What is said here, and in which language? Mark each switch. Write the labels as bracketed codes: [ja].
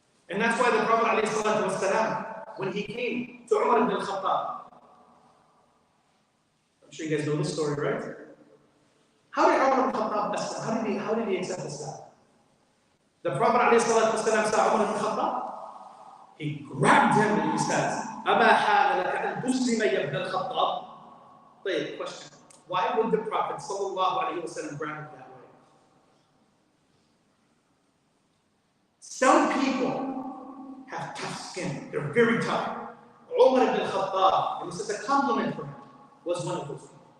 [en] And that's why the Prophet ﷺ, when he came to Umar ibn al-Khattab, I'm sure you guys know this story, right? How did Umar ibn al-Khattab, how did he accept Islam? The Prophet ﷺ saw Umar ibn al-Khattab. He grabbed him and he says, [ar] أَمَا حَانَ لَكَ أَن تُسْلِمَ يَا ابْنَ الْخَطَّابِ. [en] Wait, question. Why would the Prophet ﷺ grab him that way? Some people have tough skin. They're very tough. Umar ibn al-Khattab, and this is a compliment for him, was one of those people.